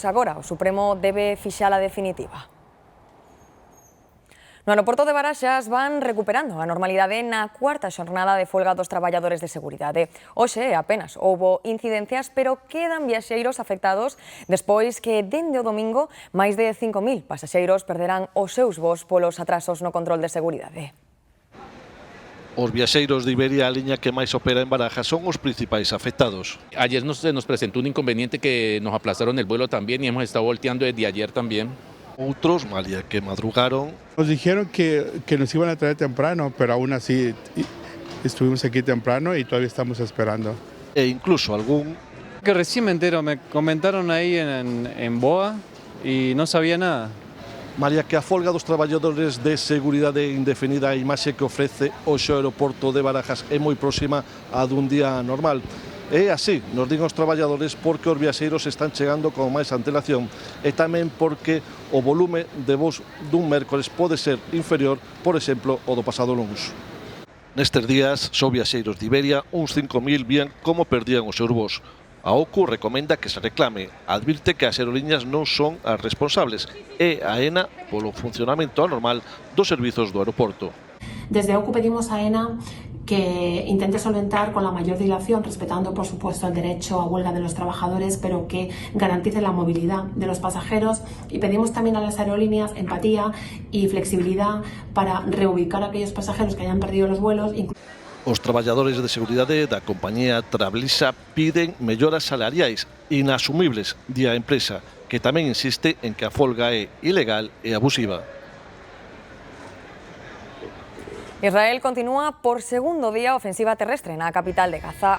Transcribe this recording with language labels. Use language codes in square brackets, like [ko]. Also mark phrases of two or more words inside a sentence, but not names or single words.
[gl] Agora o Supremo debe fixala definitiva. No aeroporto de Baraxas van recuperando a normalidade na cuarta xornada de folga dos traballadores de seguridade. Hoxe apenas houbo incidencias, pero quedan viaxeiros afectados despois que dende o domingo máis de 5.000 pasaxeiros perderán os seus voos polos atrasos no control de seguridade. Os viaxeiros de Iberia, a liña que máis opera en Barajas, son os principais afectados. [es] Ayer nos presentó un inconveniente que nos aplazaron el vuelo también y hemos estado volteando desde ayer también. Otros, María, que madrugaron. Nos dijeron que nos iban a traer temprano, pero aún así estuvimos aquí temprano y todavía estamos esperando. [gl] E incluso algún... [es] Que recién me entero, me comentaron ahí en Boa y no sabía nada. [gl] María, que a folga dos traballadores de seguridade indefinida, a imaxe que ofrece hoxe o aeroporto de Barajas é moi próxima a dun día normal. É así, nos din os traballadores, porque os viaxeiros están chegando con máis antelación e tamén porque o volume de voos dun mércores pode ser inferior, por exemplo, ao do pasado luns. Nestes días, só viaxeiros de Iberia, uns 5.000 vían como perdían os seus voos. A OCU recomenda que se reclame, advirte que as aerolíneas non son as responsables e a AENA polo funcionamento anormal dos servizos do aeroporto. [es] Desde OCU pedimos a AENA que intente solventar con la mayor dilación, respetando por supuesto el derecho a huelga de los trabajadores, pero que garantice la movilidad de los pasajeros, y pedimos también a las aerolíneas empatía y flexibilidad para reubicar a aquellos pasajeros que hayan perdido los vuelos. [gl] Os traballadores de seguridade da compañía Trablisa piden melloras salariais inasumibles di a empresa, que tamén insiste en que a folga é ilegal e abusiva. Israel continúa por segundo día a ofensiva terrestre na capital de Gaza.